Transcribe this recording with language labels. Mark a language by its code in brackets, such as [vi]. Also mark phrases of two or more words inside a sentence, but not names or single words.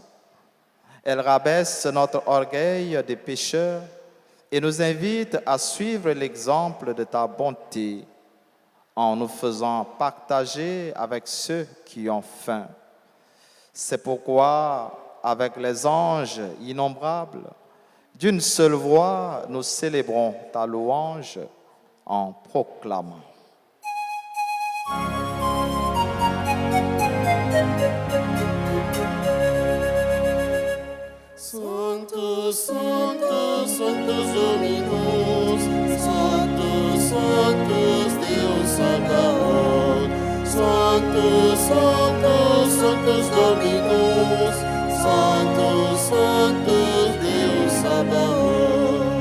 [fr] Elles rabaissent notre orgueil des pécheurs et nous invitent à suivre l'exemple de ta bonté en nous faisant partager avec ceux qui ont faim. C'est pourquoi, avec les anges innombrables, d'une seule voix, nous célébrons ta louange en proclamant. [la] Sanctus, Sanctus, Sanctus Dominus, Sanctus, Sanctus Deus Sabaoth, Sanctus, Sanctus, Sanctus Dominus, Sanctus, Sanctus Deus Sabaoth.